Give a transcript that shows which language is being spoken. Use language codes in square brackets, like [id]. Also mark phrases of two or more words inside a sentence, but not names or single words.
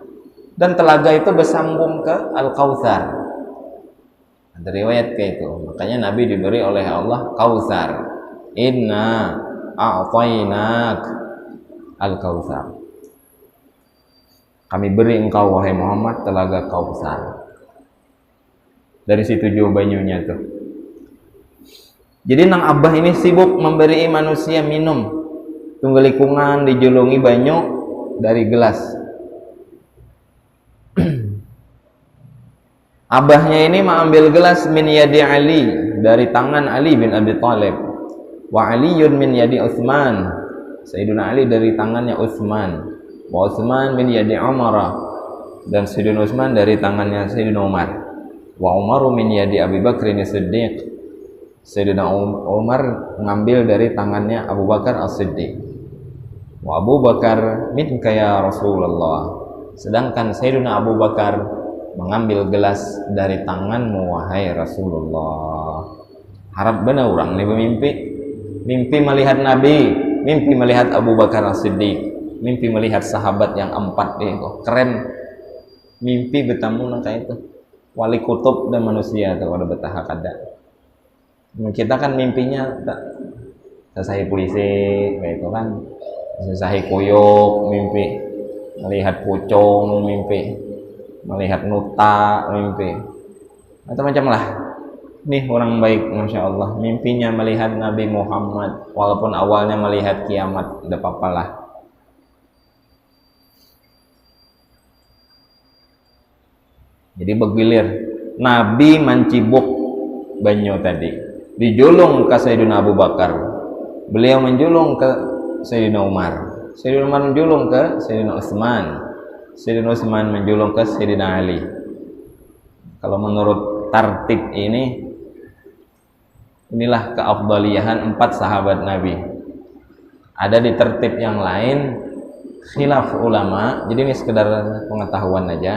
[id] Dan telaga itu bersambung ke Al-Kautsar. Ada riwayat kayak itu. Makanya Nabi diberi oleh Allah Kautsar. [ar] Inna a'tainak Al-Kautsar. [id] Kami beri engkau wahai Muhammad telaga Kautsar. [bjn] Dari situ jauh banyunya tuh. Jadi nang abah ini sibuk memberi manusia minum. Tunggelikungan dijulungi banyu dari gelas. [id] Abahnya ini mengambil gelas [ar] min yadi Ali, [id] dari tangan Ali bin Abi Thalib. [ar] Wa Aliyun min yadi Utsman, [id] Sayyidina Ali dari tangannya Utsman. [ar] Wa Utsman min yadi Umar, [id] dan Sayyidina Utsman dari tangannya Sayyidina Umar. [ar] Wa Umaru min yadi Abi Bakrin As-Siddiq, [id] Sayyidina Umar mengambil dari tangannya Abu Bakar As-Siddiq. [ar] Wa Abu Bakar minka ya Rasulullah, [id] sedangkan Sayyidina Abu Bakar mengambil gelas dari tanganmu wahai Rasulullah. Harap benar orang ini mimpi melihat Nabi, mimpi melihat Abu Bakar As-Siddiq, mimpi melihat sahabat yang 4 itu keren. [bjn] Mimpi bertemu nang kayak itu wali kutub dan manusia tuh ada betah kada. [id] Kita kan mimpinya selesai polisi kayak itu kan, [bjn] selesai kuyuk mimpi, melihat pucung mimpi, melihat nuta mimpi, macam-macam lah. [id] Nih orang baik [ar] Masya Allah, [id] mimpinya melihat Nabi Muhammad, walaupun awalnya melihat kiamat, tidak apa-apa lah. [bjn] Jadi bergilir Nabi mancibuk banyu tadi. [id] dijulung ke Sayyidina Abu Bakar, beliau menjulung ke Sayyidina Umar, Sayyidina Umar menjulung ke Sayyidina Utsman, Sayyidina Utsman menjulung ke Sayyidina Ali. Kalau menurut tartib ini, inilah keafdaliyahan 4 sahabat Nabi. Ada di tertib yang lain khilaf ulama, jadi ini sekedar pengetahuan aja.